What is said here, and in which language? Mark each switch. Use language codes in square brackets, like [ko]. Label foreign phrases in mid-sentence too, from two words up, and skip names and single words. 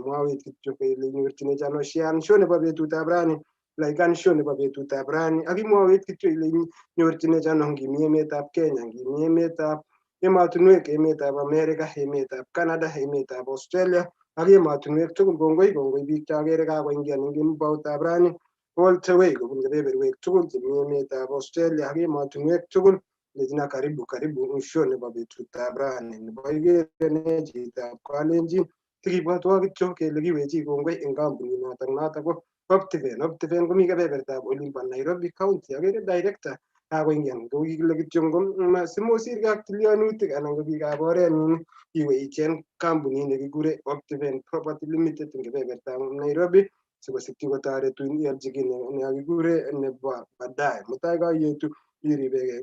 [kln] Mwawech kityo kele inyorchinech ano shean show nebo betutab rani, laikan show nebo betutab rani, ak imwawech kityo ile inyorchinech ano ngimi emetab Kenya, ngimi emetab emotinwek, emetab America, emetab Canada, emetab Australia ak emotinwek tugul. Kongoi biik chagere kakoingian eng kemboutab rani [en] all the way [kln] kobun kebeberwek tugul chemi emetab Australia ak emotinwek tugul. Lechina karibu eng show nebo betutab rani nebo Igere ne chitab Kalenjin. Tikibwatwa kityo kele kiwechi kongoi eng kampunit notok ko Optiven. Optiven komi kebebertab olimbo Nairobi County. Agere director kakoingian, ko kikile kityo simosirgei ak tilyanutik anan ko biikab oretng'ung iwe icheng kampunit nekikure Optiven Property Limited eng kebebertab Nairobi sikosikyi kotoretun ialchi kiy nekikure nebo baadaye mutai kaietu iribegei.